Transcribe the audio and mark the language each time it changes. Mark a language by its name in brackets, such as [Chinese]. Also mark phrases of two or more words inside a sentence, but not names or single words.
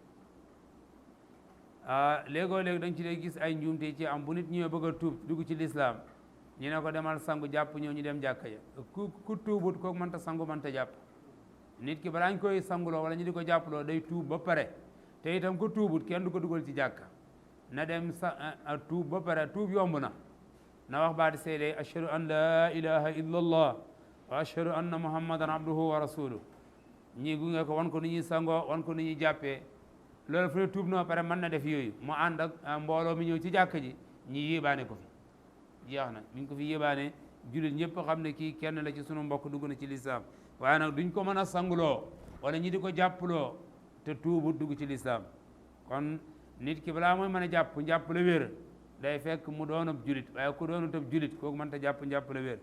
[Wolof] léegoo léegi dañ ci dee gis ay njuumte ci am bu nit ñëwee bëgg a tuub dugg ci lislaam ñu ne ko demal sangu jàpp ñëw ñu dem jàkka ja ku tuubut kooku mënta sangu mënta jàpp. nit ki balaa ñu koy sanguloo wala ñu di ko jàppaloo day tuub ba pare te itam ku tuubut kenn du ko dugal ci jàkka na dem tuub ba pare tuub yomb na wax baati seede [Arabic] أشهد أن لا إله إلا الله وأشهد أن محمدا عبده ورسوله [Wolof] ñii gunge ko wan ko ni ñuy sangoo wan ko ni ñuy jàppee loolu fu ne tuub na ba pare mën na def yooyu mu ànd ak mbooloo mi ñëw ci jàkka ji ñi yéebaane ko fi jeex na mi ngi ko fi yéebaane jullit ñëpp xam ne kii kenn la ci sunu mbokk dugg na ci lislaam waaye nag duñ ko mën a sanguloo wala ñi di ko jàppaloo te tuubut dugg ci lislaam kon nit ki balaa mooy mën a jàpp njàpp la wér day fekk mu doon ab julit waaye ku doonut ab julit kooku mënta jàpp njàpp la wér.